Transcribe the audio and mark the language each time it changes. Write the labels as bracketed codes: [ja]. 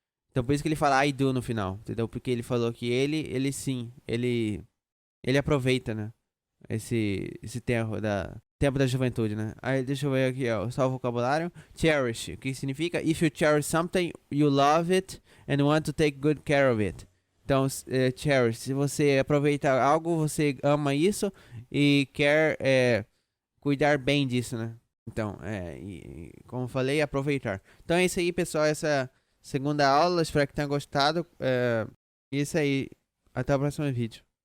[pt] Então por isso que ele fala I do no final, entendeu? Porque ele falou que ele sim, ele aproveita, né? Esse tempo da juventude, né? Aí deixa eu ver aqui, ó, só o vocabulário. [en] Cherish, [pt] que significa [en] if you cherish something, you love it and want to take good care of it. [pt] Então, cherish, se você aproveitar algo, você ama isso e quer cuidar bem disso, né? Então, como eu falei, aproveitar. Então é isso aí, pessoal, essa segunda aula, espero que tenham gostado. Isso aí, até o próximo vídeo.